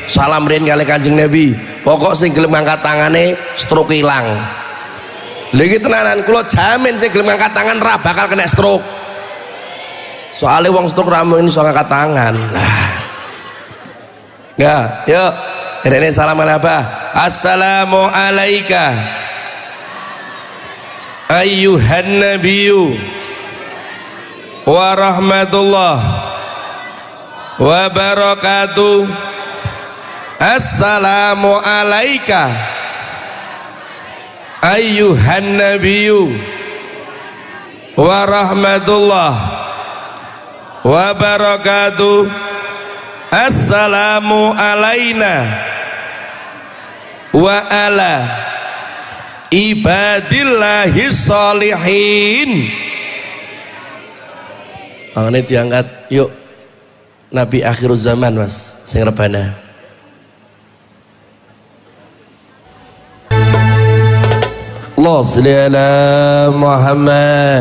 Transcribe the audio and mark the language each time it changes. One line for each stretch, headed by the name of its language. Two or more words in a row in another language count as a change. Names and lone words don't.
Javanese: Salam rin kali Kanjeng Nabi. Pokok sing gelem ngangkat tangane stroke ilang. Lha iki tenanan kula jamin sing gelem ngangkat tangan ra bakal kena stroke. Soale wong stroke ra mung iso ngangkat tangan. Lah. Ya, yuk. Derene salam ala Abah.
Arabic: السلام عليك أيها النبي ورحمة الله وبركاته. السلام عليك أيها النبي ورحمة الله وبركاته. السلام علينا وعلى عباد الله الصالحين.
Indonesian: Tangannya diangkat.
Javanese: Yuk Nabi akhir zaman mas sing rebana.
Arabic: الله صل على محمد.